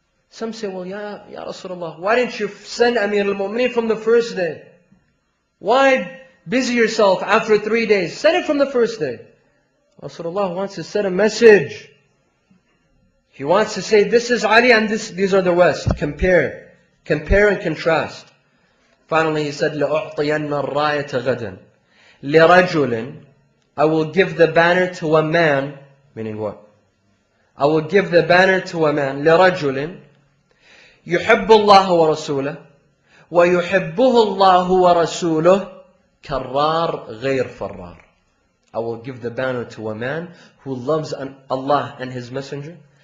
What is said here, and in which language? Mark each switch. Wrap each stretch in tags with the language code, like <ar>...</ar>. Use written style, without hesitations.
<en>Some say, well, Ya Rasulullah, why didn't you send Amir al-Mu'mineen from the first day? Why busy yourself after 3 days? Send it from the first day. Rasulullah wants to send a message. He wants to say, this is Ali and these are the rest. Compare and contrast. Finally he said,</en> <ar>لَأُعْطِيَنَّ الرَّايَةَ غَدًا لِرَجُلٍ.</ar> <en>I will give the banner to a man. Meaning what? I will give the banner to a man.</en> <ar>لِرَجُلٍ يُحِبُّ اللَّهُ وَرَسُولَهُ وَيُحِبُّهُ اللَّهُ وَرَسُولُهُ كَرَّارٍ غَيْرٍ فَرَّارٍ.</ar> <en>I will give the banner to a man who loves Allah and His Messenger.</en>